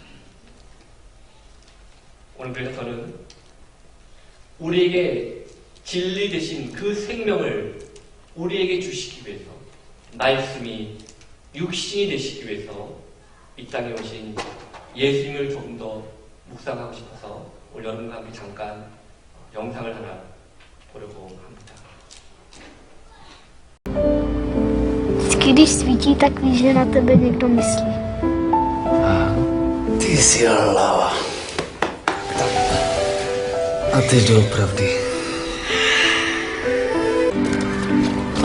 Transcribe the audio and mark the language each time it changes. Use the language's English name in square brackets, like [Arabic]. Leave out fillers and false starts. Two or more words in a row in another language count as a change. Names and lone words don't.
[Korean] 오늘 그래서 저는 우리에게 진리 되신 그 생명을 우리에게 주시기 위해서, 말씀이 육신이 되시기 위해서 이 땅에 오신 예수님을 조금 더 묵상하고 싶어서 오늘 여러분과 함께 잠깐 영상을 하나 보려고 합니다. [Czech] Když svítí, tak víš, že na tebe někdo myslí. Ty jsi hlava. A teď doopravdy.